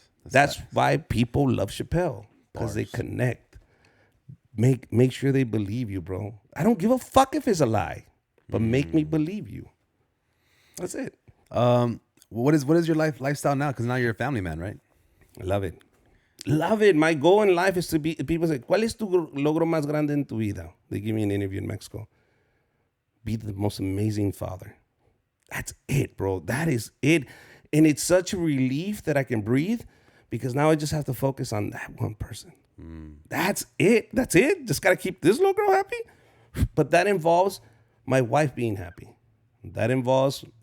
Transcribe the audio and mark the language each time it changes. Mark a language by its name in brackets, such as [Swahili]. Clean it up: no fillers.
[English] That's why people love Chappelle, because they connect. Make sure they believe you, bro. I don't give a fuck if it's a lie, but make me believe you. That's it. What is your lifestyle now? Because now you're a family man, right? I love it. Love it. My goal in life is to be, people say, [Spanish] ¿cuál es tu logro más grande en tu vida? [English] They give me an interview in Mexico. Be the most amazing father. That's it, bro. That is it. And it's such a relief that I can breathe because now I just have to focus on that one person. That's it. That's it. Just got to keep this little girl happy. But that involves my wife being happy. That involves